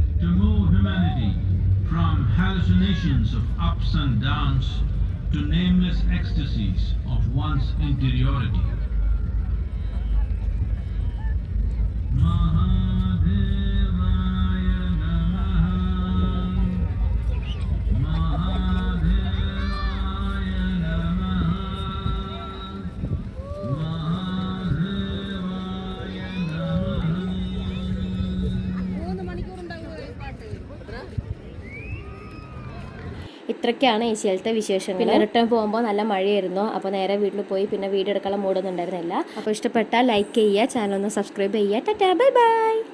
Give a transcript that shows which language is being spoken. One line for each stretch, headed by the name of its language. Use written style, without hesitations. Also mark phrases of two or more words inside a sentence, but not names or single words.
English: To move humanity from hallucinations of ups and downs to nameless ecstasies of one's interiority.
Sanskrit: महादेवाय नमः. महादेवाय नमः. महादेवाय नमः.
Malayalam: ഇത്രയ്ക്കാണ് ഏഷ്യയിലത്തെ വിശേഷങ്ങൾ. പിന്നെ റിട്ടേൺ പോകുമ്പോൾ നല്ല മഴയായിരുന്നു. അപ്പോൾ നേരെ വീട്ടിൽ പോയി പിന്നെ വീഡിയോ എടുക്കാനുള്ള മൂടൊന്നും ഉണ്ടായിരുന്നില്ല. അപ്പോൾ ഇഷ്ടപ്പെട്ടാൽ ലൈക്ക് ചെയ്യുക, ചാനൽ ഒന്ന് സബ്സ്ക്രൈബ് ചെയ്യുക.
English: Tata, bye bye.